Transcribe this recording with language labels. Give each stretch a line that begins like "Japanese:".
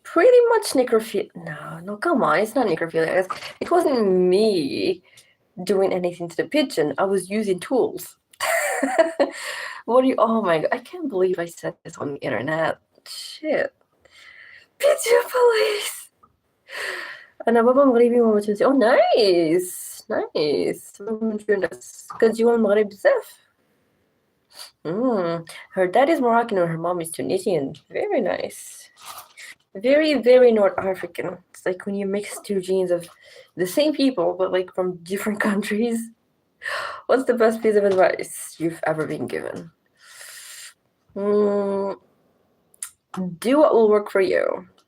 English: Pretty much necrophilia. No, come on. It's not necrophilia. It wasn't me doing anything to the pigeon. I was using tools. What do you... Oh my God. I can't believe I said this on the internet. Shit. Pigeon police.
Arabic: أنا بابا مغربي وماما تونسي.
English: Oh, nice. Nice.
Arabic: من تونس. كتجيو المغرب بزاف.
English: Her dad is Moroccan and her mom is Tunisian. Very nice. Very, very North African. It's like when you mix 2 genes of the same people, but like from different countries. What's the best piece of advice you've ever been given? Do what will work for you.